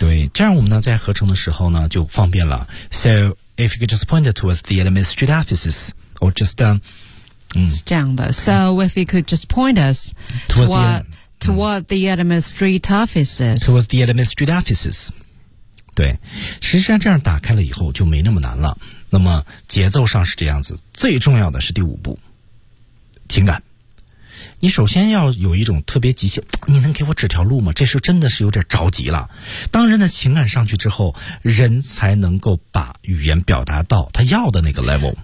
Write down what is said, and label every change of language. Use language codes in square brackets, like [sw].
[zh] 对，这样我们呢在合成的时候呢就方便了。 [en] So if you could just point it towards the administrative offices, or just 嗯， [zh] 是这样的。 [en] So if you could just point us toward the administrative offices, towards the administrative offices。 [zh] 对，实际上这样打开了以后就没那么难了。那么节奏上是这样子，最重要的是第五步，情感。你首先要有一种特别急切，你能给我指条路吗？这时候真的是有点着急了。当人的情感上去之后，人才能够把语言表达到他要的那个 level，